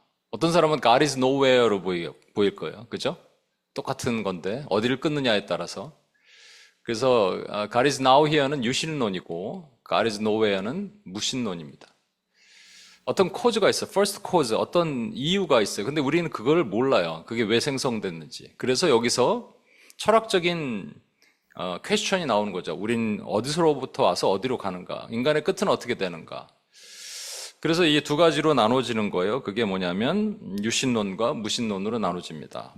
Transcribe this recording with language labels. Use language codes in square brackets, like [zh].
[ko] 어떤 사람은 [en] God is nowhere [ko] 로 보일 거예요. 그죠? 똑같은 건데 어디를 끊느냐에 따라서. 그래서 [en] God is now here [ko] 는 유신론이고 [en] God is nowhere [ko] 는 무신론입니다. 어떤 코즈가 있어요. first cause, 어떤 이유가 있어요. 근데 우리는 그걸 몰라요. 그게 왜 생성됐는지. 그래서 여기서 철학적인 퀘스천이 나오는 거죠. 우린 어디서로부터 와서 어디로 가는가? 인간의 끝은 어떻게 되는가? 그래서 이 두 가지로 나눠지는 거예요. 그게 뭐냐면 유신론과 무신론으로 나눠집니다.